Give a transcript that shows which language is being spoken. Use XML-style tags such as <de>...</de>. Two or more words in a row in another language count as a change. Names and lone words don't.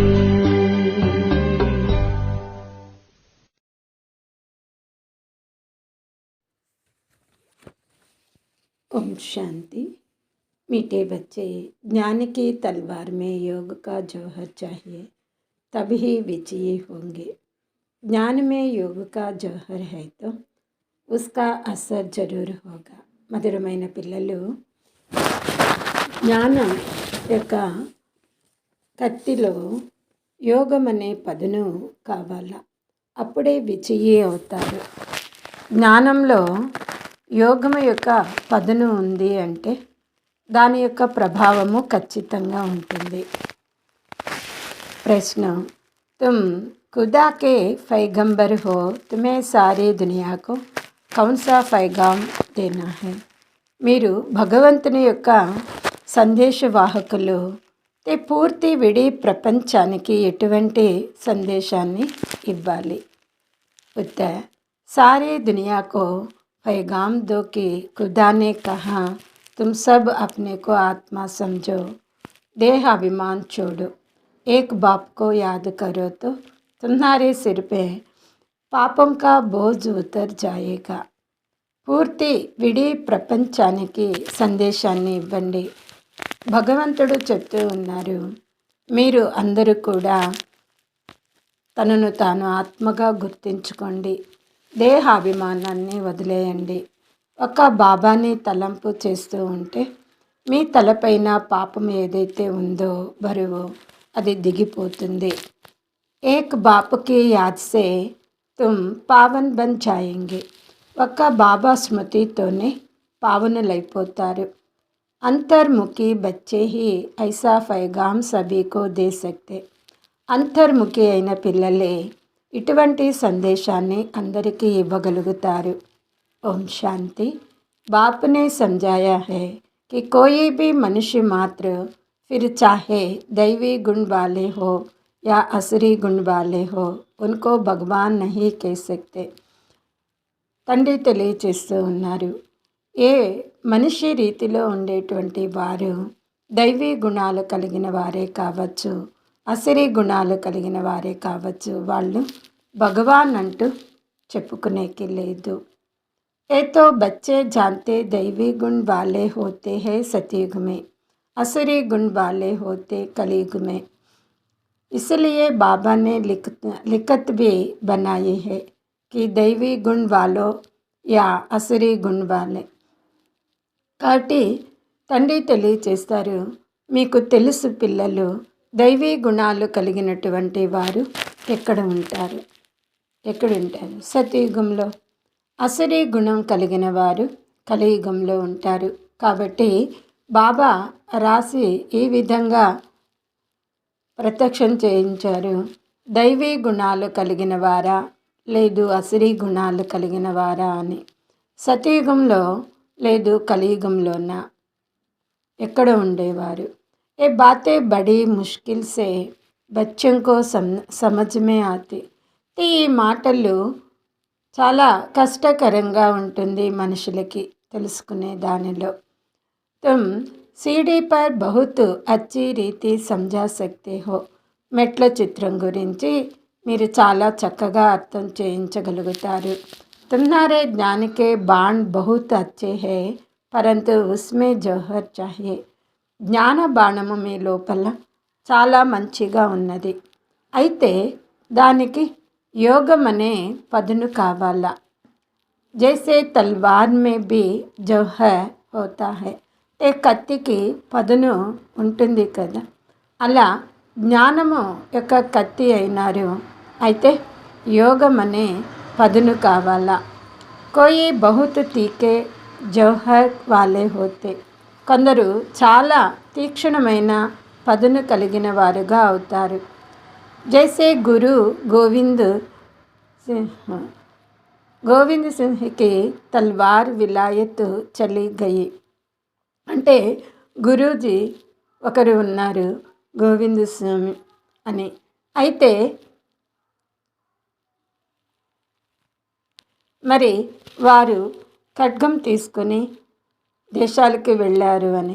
<hi>ओम शांति। मीठे बच्चे, ज्ञान की तलवार में योग का जौहर चाहिए तभी विजयी होंगे। ज्ञान में योग का जौहर है तो उसका असर जरूर होगा।</hi> <te>మధురమైన పిల్లలు, జ్ఞానం యొక్క కత్తిలో యోగం అనే పదును కావాలా, అప్పుడే విజయీ అవుతారు. జ్ఞానంలో యోగం యొక్క పదును ఉంది అంటే దాని యొక్క ప్రభావము ఖచ్చితంగా ఉంటుంది.</te> <hi>ప్రశ్న, తుమ్ खुदा के पैगंबर हो, तुम्हें सारी दुनिया को कौन सा पैगाम देना है?</hi> <te>మీరు భగవంతుని యొక్క సందేశవాహకులు, పూర్తి విడి ప్రపంచానికి ఎటువంటి సందేశాన్ని ఇవ్వాలి?</te> <hi>उत्तर, सारी दुनिया को पैगाम दो कि खुदा ने कहा तुम सब अपने को आत्मा समझो, देह अभिमान छोड़ो, एक बाप को याद करो तो तुम्हारे सिर पे पाप का बोझ उतर जाएगा.</hi> <te>పూర్తి విడి ప్రపంచానికి సందేశాన్ని ఇవ్వండి. భగవంతుడు చెప్తూ ఉన్నారు, మీరు అందరూ కూడా తనను తాను ఆత్మగా గుర్తించుకోండి, దేహాభిమానాన్ని వదిలేయండి. ఒక బాబాని తలంపు చేస్తూ ఉంటే మీ తలపైన పాపం ఏదైతే ఉందో బరువు అది దిగిపోతుంది.</te> <hi>एक बाप की याद से तुम पावन बन जाएंगे.</hi> <te>ఒక్క బాబా స్మృతితోనే పావనులైపోతారు.</te> <hi>अंतर्मुखी बच्चे ही ऐसा पैगाम सभी को दे सकते.</hi> <te>అంతర్ముఖి అయిన పిల్లలే ఇటువంటి సందేశాన్ని అందరికీ ఇవ్వగలుగుతారు. ఓం శాంతి.</te> <hi>బాప్ ने समझाया है कि कोई भी मनुष्य मात्र फिर चाहे दैवी गुण वाले हो या असरी गुण वाले हो उनको भगवान नहीं कह सकते.</hi> <te>తండ్రి తెలియచేస్తూ ఉన్నారు, ఏ మనిషి రీతిలో ఉండేటువంటి వారు దైవీ గుణాలు కలిగిన వారే కావచ్చు, అసరీ గుణాలు కలిగిన వారే కావచ్చు, వాళ్ళు భగవాన్ అంటూ చెప్పుకునేకి లేదు.</te> <hi>ये तो बच्चे जानते दैवी गुण वाले होते है सतयुग में, असरी गुण वाले होते कलयुग में. इसलिए बाबा ने लिखत भी बनाई है कि दैवी गुण वालों या असरी गुण वाले.</hi> <te>కాబట్టి తండ్రి తెలియచేస్తారు, మీకు తెలుసు పిల్లలు, దైవీ గుణాలు కలిగినటువంటి వారు ఎక్కడుంటారు? సతయుగంలో. అసరీ గుణం కలిగిన వారు కలియుగంలో ఉంటారు. కాబట్టి బాబా రాసి ఈ విధంగా ప్రత్యక్షం చేయించారు, దైవీ గుణాలు కలిగిన వారా లేదు అసరీ గుణాలు కలిగిన వారా అని. సతయుగంలో లేదు కలియుగంలోనా ఎక్కడ ఉండేవారు?</te> <hi>ये बातें बड़ी मुश्किल से बच्चों को समझ में आती.</hi> <te>ఈ మాటలు చాలా కష్టకరంగా ఉంటుంది మనుషులకి తెలుసుకునే దానిలో.</te> <hi>तुम सीढ़ी पर बहुत अच्छी రీతి समझा सकते हो.</hi> <te>మెట్ల చిత్రం గురించి మీరు చాలా చక్కగా అర్థం చేయించగలుగుతారు.</te> <hi>तुम्हारे ज्ञान के बाण बहुत अच्छे हैं परंतु उसमें जौहर चाहिए.</hi> <te>జ్ఞాన బాణము మీ లోపల చాలా మంచిగా ఉన్నది, అయితే దానికి యోగం అనే పదును కావాలా.</te> <hi>जैसे तलवार में भी जौहर होता है.</hi> <te>కత్తికి పదును ఉంటుంది కదా, అలా జ్ఞానము యొక్క కత్తి అయినారు, అయితే యోగం అనే పదును కావాలా.</te> <hi>कोई बहुत तीखे जौहर वाले होते.</hi> <te>కొందరు చాలా తీక్షణమైన పదును కలిగిన వారుగా అవుతారు.</te> <hi>जैसे गुरु गोविंद सिंह की तलवार विलायत चली गई.</hi> <te>అంటే గురూజీ ఒకరు ఉన్నారు గోవింద స్వామి అని, అయితే మరి వారు ఖడ్గం తీసుకొని దేశాలకు వెళ్ళారు అని.</te>